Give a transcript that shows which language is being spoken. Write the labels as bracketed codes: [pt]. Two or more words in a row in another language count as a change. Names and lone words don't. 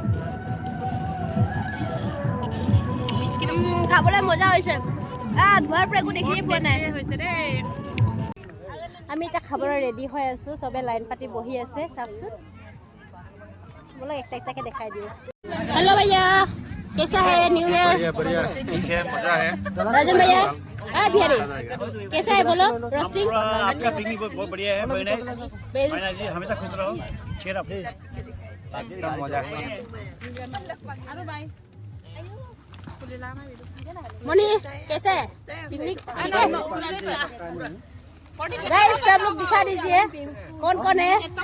[as] খাবলৈ মজা হৈছে। ধোৱাৰ পৰা একো দেখিয়ে পোৱা নাই। আমি এতিয়া খাবলৈ ৰেডি হৈ আছো। চবে লাইন পাতি বহি আছে। চাওকচোন, বলক একটা একটাকে দেখাই দিওঁ। [hi] हेलो भैया, कैसा है न्यू ईयर? बढ़िया ठीक है, मजा है। राजन भैया, बिहारी कैसा है बोलो? रोस्टिंग आपका पिकनिक बहुत बढ़िया है। [en] very nice [hi] जी, हमेशा खुश रहो। [en] cheer up, [hi] एकदम मजा है। मनी कैसा है पिकनिक? ठीक है गाइस, सब लोग दिखा दीजिए कौन कौन है।